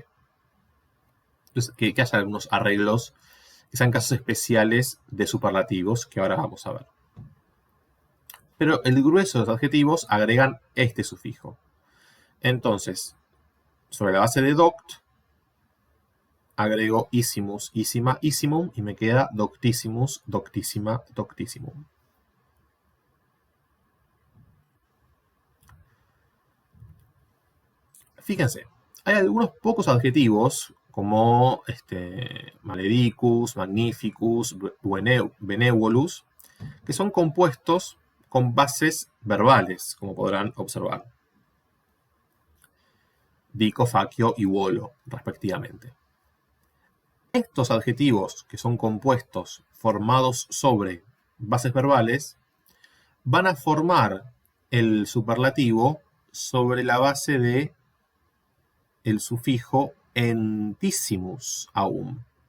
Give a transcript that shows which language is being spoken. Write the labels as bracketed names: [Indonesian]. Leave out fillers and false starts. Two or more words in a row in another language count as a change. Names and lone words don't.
[Spanish] Entonces, que haya algunos arreglos que sean casos especiales de superlativos, que ahora vamos a ver. Pero el grueso de los adjetivos agregan este sufijo. Entonces, sobre la base de doct, agrego [Latin] isimus, isima, isimum, [Spanish] y me queda [Latin] doctissimus, doctissima, doctissimum. [Spanish] Fíjense, hay algunos pocos adjetivos, como [Latin] maledicus, magnificus, benevolus, [Spanish] que son compuestos con bases verbales, como podrán observar. [Latin] Dico, facio [Spanish] y volo, respectivamente. Estos adjetivos, que son compuestos formados sobre bases verbales, van a formar el superlativo sobre la base de el sufijo [Latin] entissimus aum.